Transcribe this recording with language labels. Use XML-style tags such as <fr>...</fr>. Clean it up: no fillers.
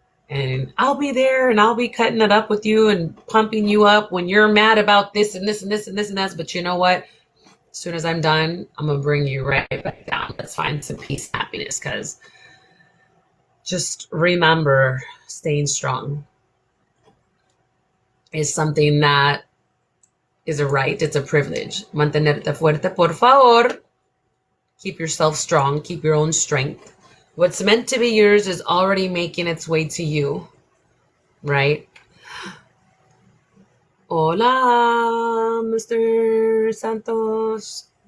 <en>And I'll be there and I'll be cutting it up with you and pumping you up when you're mad about this and this and this and this and that. But you know what? As soon as I'm done, I'm going to bring you right back down. Let's find some peace and happiness, because just remember, staying strong is something that is a right. It's a privilege.</en> <es>Mantenerte fuerte, por favor.</es> <en>Keep yourself strong. Keep your own strength. What's meant to be yours is already making its way to you, right? Hola, Mr. Santos.</en>